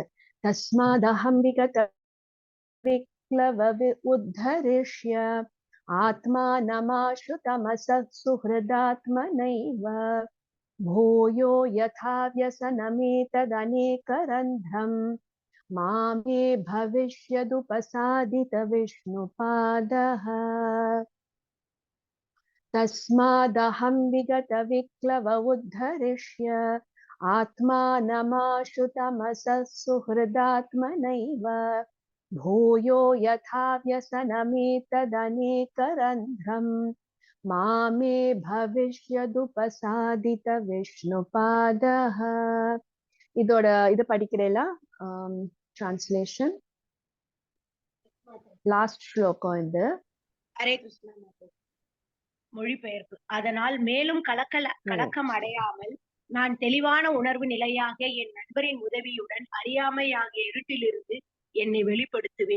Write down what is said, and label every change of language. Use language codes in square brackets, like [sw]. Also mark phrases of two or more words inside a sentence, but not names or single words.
[sa] तस्मादहं विगत विक्लव उद्धरिष्य आत्मानमाशु तमस सुहृदात्मनैव भूयो यथा व्यसनमेतदनेकरन्ध्रं मामे भविष्यदुपसादित विष्णुपादः. तस्मादहं विगत विक्लव उद्धरिष्य आत्मानमाशु तमसः सुहृदात्मनैव भूयो यथा व्यसनमेतदनेकरन्ध्रं मामे भविष्यदुपसादित विष्णुपादः. [ta] இதோட இது படிக்கிறேல டிரான்ஸ்லேஷன். லாஸ்ட் ஸ்லோகம் இது. [sa] हरे कृष्ण. [ta] மொழிபெயர்ப்பு. அதனால் மேலும் கலக்கம் அடையாமல் நான் தெளிவான உணர்வு நிலையாக என் நண்பரின் உதவியுடன் அறியாமையாகிய இருட்டிலிருந்து என்னை வெளிப்படுத்துவேன்.